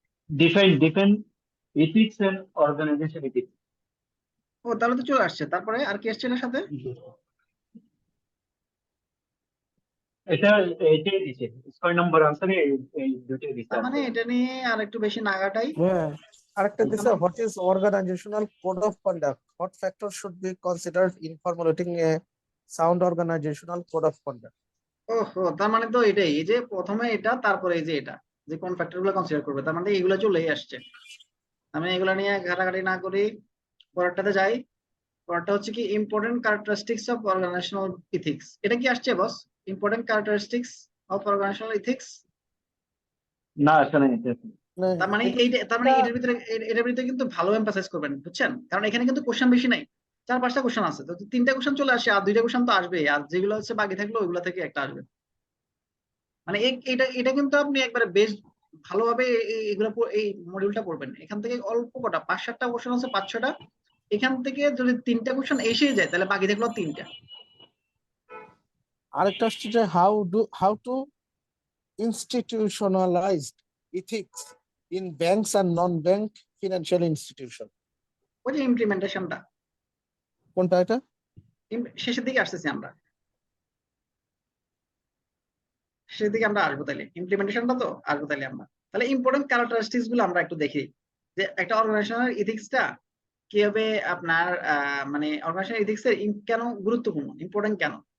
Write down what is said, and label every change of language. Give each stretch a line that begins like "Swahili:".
English: Define ethics and organisation ethics.
Bangla: ও তাহলে তো চলে আসছে, তারপরে আর কি আসছে এর সাথে? এটাই দিছে 6 নম্বর আনসারে এই দুটোই দিছে। তার মানে এটা নিয়ে আর একটু বেশি নাগাটাই। হ্যাঁ আরেকটা দিছে,
English: what is organizational code of conduct? What factors should be considered in formulating a sound organizational code of conduct?
Bangla: ওহো, তার মানে তো এটাই, এই যে প্রথমে এটা, তারপরে এই যে এটা, যে কোন ফ্যাক্টর গুলো কনসিডার করবে, তার মানে এগুলো চলেই আসছে। আমি এগুলো নিয়ে ঘাটাঘাটি না করি, পরেরটাতে যাই। পরেরটা হচ্ছে কি
English: Important characteristics of organisational ethics.
Bangla: এটা কি আসছে বস?
English: Important characteristics of organisational ethics.
Bangla: না আসলে এটা মানে তার মানে তার মানে এটার ভিতরে কিন্তু ভালো এমফাসাইজ করবেন, বুঝছেন? কারণ এখানে কিন্তু কোশ্চেন বেশি নাই, 4-5টা কোশ্চেন আছে, তো 3টা কোশ্চেন চলে আসে, আর 2টা কোশ্চেন তো আসবে, আর যেগুলো হচ্ছে বাকি থাকলো ওইগুলো থেকে একটা আসবে। মানে এটা এটা কিন্তু আপনি একবারে বেশ ভালোভাবে এগুলো এই মডিউলটা পড়বেন। এখান থেকে অল্প কটা 5-7টা কোশ্চেন আছে, 5-6টা, এখান থেকে যদি 3টা কোশ্চেন এসে যায় তাহলে বাকি থাকলো 3টা। আরেকটা আসছে যে
English: how to institutionalize ethics in banks and non-bank financial institution.
Bangla: ওই যে ইমপ্লিমেন্টেশনটা, কোনটা এটা? শেষের দিকে আসতেছি আমরা, শেষের দিকে আমরা আসবো, তাহলে ইমপ্লিমেন্টেশনটা তো আসবো তাহলে আমরা। তাহলে ইম্পর্টেন্ট ক্যারেক্টারিস্টিক্স গুলো আমরা একটু দেখি, যে একটা অর্গানাইজেশনের ইথিক্সটা কিভাবে আপনার মানে অর্গানাইজেশনের ইথিক্স এর কেন গুরুত্বপূর্ণ, ইম্পর্টেন্ট কেন।